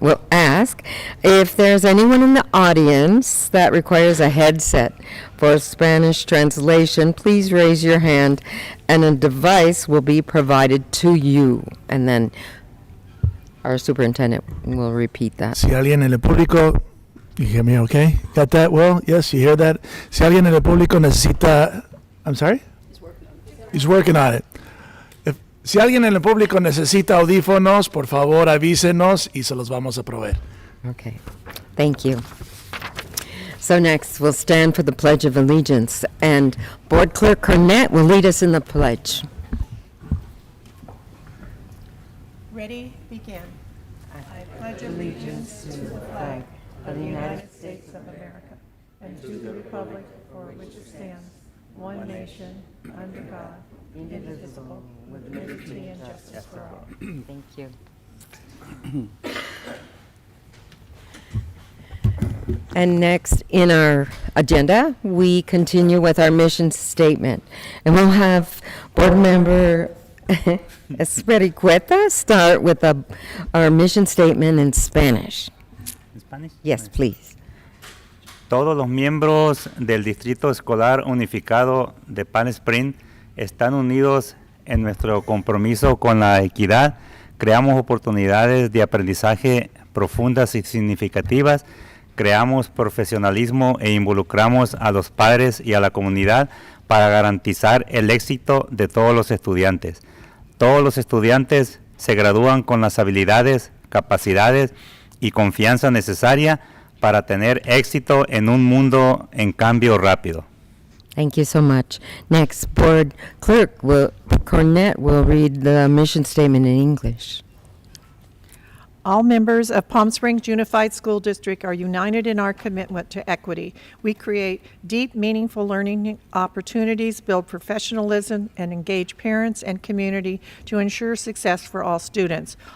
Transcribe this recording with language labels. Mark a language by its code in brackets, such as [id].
[en] We'll ask if there's anyone in the audience that requires a headset for Spanish translation, please raise your hand and a device will be provided to you. And then our superintendent will repeat that. [es] Si alguien en el público, [en] you hear me okay? Got that, Will? Yes, you hear that? [es] Si alguien en el público necesita, [en] I'm sorry? He's working on it. [es] Si alguien en el público necesita audífonos, por favor avísenos y se los vamos a proveer. [en] Okay, thank you. So next, we'll stand for the Pledge of Allegiance, and Board Clerk Cornett will lead us in the pledge. Ready, begin. I pledge allegiance to the flag of the United States of America and to the republic for which it stands, one nation, under God, indivisible, with liberty and justice for all. Thank you. And next in our agenda, we continue with our mission statement. And we'll have Board Member Espericueta start with our mission statement in Spanish. [es] ¿En Spanish? [en] Yes, please. [es] Todos los miembros del Distrito Escolar Unificado de Palm Springs están unidos en nuestro compromiso con la equidad. Creamos oportunidades de aprendizaje profundas y significativas. Creamos profesionalismo e involucramos a los padres y a la comunidad para garantizar el éxito de todos los estudiantes. Todos los estudiantes se gradúan con las habilidades, capacidades y confianza necesaria para tener éxito en un mundo en cambio rápido. [en] Thank you so much. Next, Board Clerk Cornett will read the mission statement in English. All members of Palm Springs Unified School District are united in our commitment to equity. We create deep, meaningful learning opportunities, build professionalism, and engage parents and community to ensure success for all students.